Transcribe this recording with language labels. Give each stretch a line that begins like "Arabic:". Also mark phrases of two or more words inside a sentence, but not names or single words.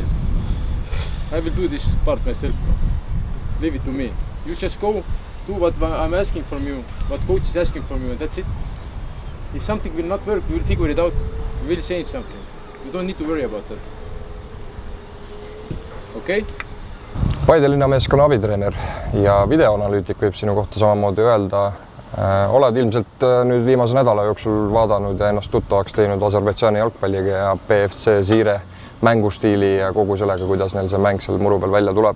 English: I will do this part myself. Leave it to me. You just go, do what I'm asking from you, what coach is asking from you, and that's it. If something will not work, we will figure it out. We will change something. You don't need to worry about that. Okay?
Estonian: Paide linnameeskonna abitreener ja videoanalüütik võib sinu kohta samamoodi öelda. Oled ilmselt nüüd viimase nädala jooksul vaadanud ja ennast tuttavaks teinud Aserbaidžaani jalgpalliga ja BFC Zire mängustiili ja kogu sellega, kuidas neil see mäng seal muru peal välja tuleb.